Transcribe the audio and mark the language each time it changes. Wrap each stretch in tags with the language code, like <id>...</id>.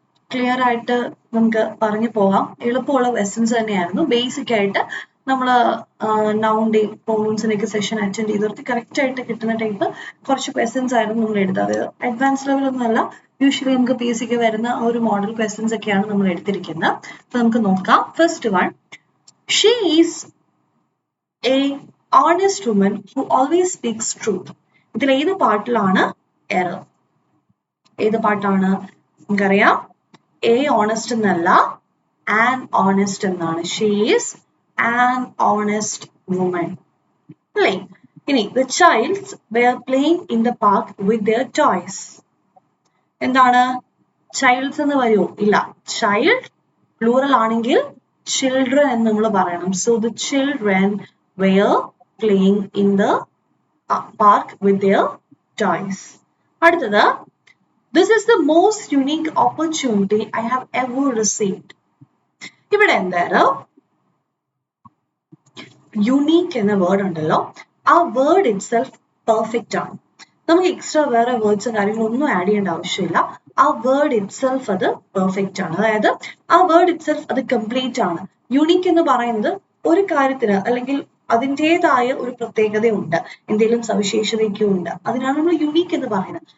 <ml>Clear ആയിട്ട് നമുക്ക് പറഞ്ഞു പോകാം. എളുപ്പമുള്ള ക്വസ്റ്റ്യൻസ് തന്നെയായിരുന്നു. ബേസിക് ആയിട്ട് നമ്മൾ നൗണിന്റെയും പ്രൊനൗൺസിന്റെയൊക്കെ സെഷൻ അറ്റൻഡ് ചെയ്തവർക്ക് കറക്റ്റ് ആയിട്ട് കിട്ടുന്ന ടൈപ്പ് കുറച്ച് ക്വസ്റ്റ്യൻസ് ആയിരുന്നു നമ്മൾ എടുത്തത്. അതായത് അഡ്വാൻസ് ലെവൽ ഒന്നും അല്ല, യൂഷ്വലി നമുക്ക് PSC വരുന്ന ഒരു മോഡൽ ക്വസ്റ്റ്യൻസ് ഒക്കെയാണ് നമ്മൾ എടുത്തിരിക്കുന്നത്. അപ്പൊ നമുക്ക് നോക്കാം.</ml> <en>First one, she is a honest woman who always speaks truth.</en> <ml>ഇതിൽ ഏത് പാർട്ടിലാണ് എറർ? ഏത് പാർട്ടാണ്? നമുക്കറിയാം എ ഓണസ്റ്റ് എന്നല്ല, ആൻ ഓണസ്റ്റ് എന്നാണ്.</ml> <en>She is an honest woman അല്ലേ? ഇനി the childs were playing in the park with their toys.</en> <ml>എന്താണ്? ചൈൽഡ്സ് എന്ന് വരുമോ? ഇല്ല. ചൈൽഡ് പ്ലൂറൽ ആണെങ്കിൽ ചിൽഡ്രൻ എന്ന് നമ്മൾ പറയണം.</ml> <en>So the children were playing in the park with their toys. അടുത്തത്, this is the most unique opportunity I have ever received.</en> <ml>ഇവിടെ എന്താണ്? യുണീക്ക് എന്ന വേർഡ് ഉണ്ടല്ലോ, ആ വേർഡ് ഇറ്റ് സെൽഫ് പെർഫെക്റ്റ് ആണ്. നമുക്ക് എക്സ്ട്രാ വേറെ വേർഡ്സ് കാര്യങ്ങളൊന്നും ആഡ് ചെയ്യേണ്ട ആവശ്യമില്ല. ആ വേർഡ് ഇറ്റ് സെൽഫ് അത് പെർഫെക്റ്റ് ആണ്. അതായത് ആ വേർഡ് ഇറ്റ് സെൽഫ് അത് കംപ്ലീറ്റ് ആണ്. യുണീക്ക് എന്ന് പറയുന്നത് ഒരു കാര്യത്തിന് അല്ലെങ്കിൽ അതിൻ്റെതായ ഒരു പ്രത്യേകതയുണ്ട്, എന്തെങ്കിലും സവിശേഷതയൊക്കെ ഉണ്ട്, അതിനാണ് നമ്മൾ യുണീക്ക് എന്ന് പറയുന്നത്.</ml>